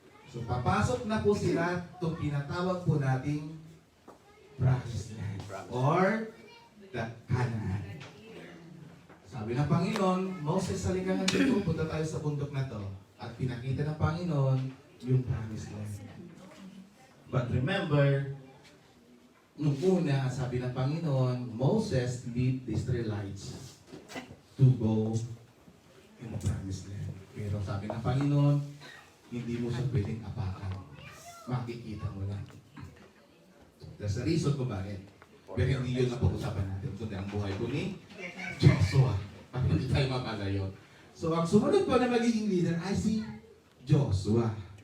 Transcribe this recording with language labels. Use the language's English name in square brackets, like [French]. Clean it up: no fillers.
[Filipino] So papasok na po sila itong pinatawag po nating Promised Land or the Canaan. Sabi ng Panginoon, Moses, halika nga dito, punta tayo sa bundok na to. At pinakita ng Panginoon yung Promised Land. [English] But remember, [Filipino] nung una, sabi ng Panginoon, [English] Moses lead the Israelites to go in the Promised Land. [Filipino] Pero sabi ng Panginoon, hindi mo siya pwedeng apakan. Makikita mo lang. [English] There's a reason [Filipino] kung bakit. Pero hindi yun ang pag-usapan natin. Kundi ang buhay ko ni Joshua. Para hindi tayo mapalayo. So, ang sumunod po na magiging leader ay si Joshua.